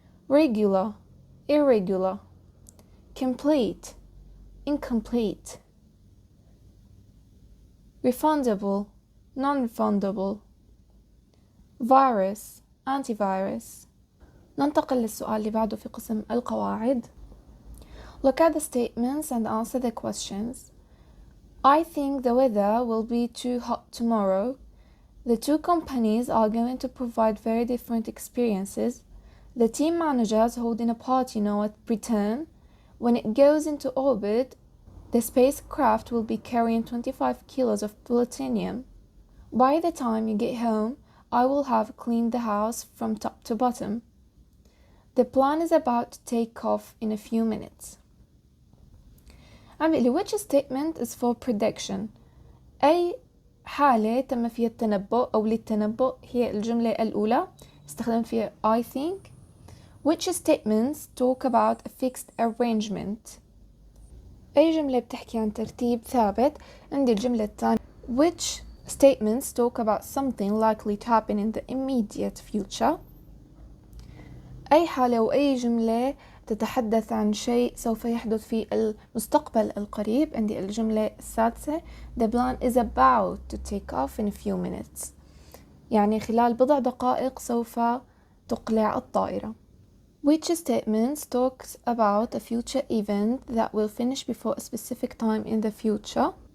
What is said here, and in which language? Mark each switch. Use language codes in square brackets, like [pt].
[en] regular، irregular. complete، incomplete. refundable، non-refundable. virus، antivirus. [ar] ننتقل للسؤال اللي بعده في قسم القواعد. [en] Look at the statements and answer the questions. I think the weather will be too hot tomorrow. The two companies are going to provide very different experiences. The team managers holding a party now at Britain. When it goes into orbit, the spacecraft will be carrying 25 kilos of plutonium. By the time you get home, I will have cleaned the house from top to bottom. The plane is about to take off in a few minutes. [ar] عم بيقلي [en] which statement is for prediction. [ar] أي حالة تم فيها التنبؤ أو للتنبؤ هي الجملة الأولى استخدمت فيها [en] I think. Which statements talk about a fixed arrangement. [ar] أي جملة بتحكي عن ترتيب ثابت. عندي الجملة الثانية [en] which statements talk about something likely to happen in the immediate future. [ar] أي حالة وأي جملة تتحدث عن شيء سوف يحدث في المستقبل القريب. عندي الجملة السادسة [en] The plane is about to take off in a few minutes، [ar] يعني خلال بضع دقائق سوف تقلع الطائرة. [en] Which statements talks about a future event that will finish before a specific time in the future.